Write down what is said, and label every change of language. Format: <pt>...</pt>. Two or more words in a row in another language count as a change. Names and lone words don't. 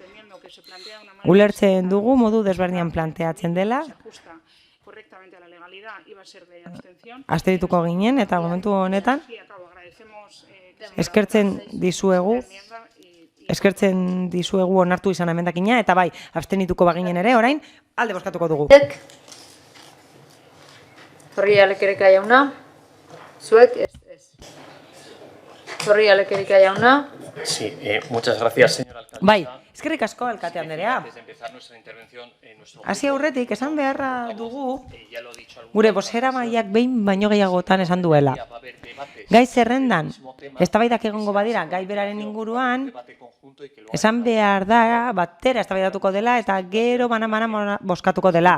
<eu>Ulertzen dugu modu desberdinan planteatzen dela, asterituko ginen eta momentu honetan eskertzen dizuegu onartu izan emendakina eta bai, abstenituko baginen ere, orain alde bozkatuko dugu. Horri alekereka jauna, zuek ez. Zorri Alekerika jauna.</eu> <es>Sí, muchas gracias, señor alcalde.</es> <eu>Bai, eskerrik asko alkate Andrea.</eu> <es>Antes de empezar nuestra intervención, nuestro</es> <eu>Hasi aurretik esan beharra dugu gure bozeramaileak behin baino gehiagotan esan duela. Gai zerrendan, eztabaidak egongo badira gai beraren inguruan, esan behar da batera eztabaidatuko dela eta gero bana bozkatuko dela.</eu>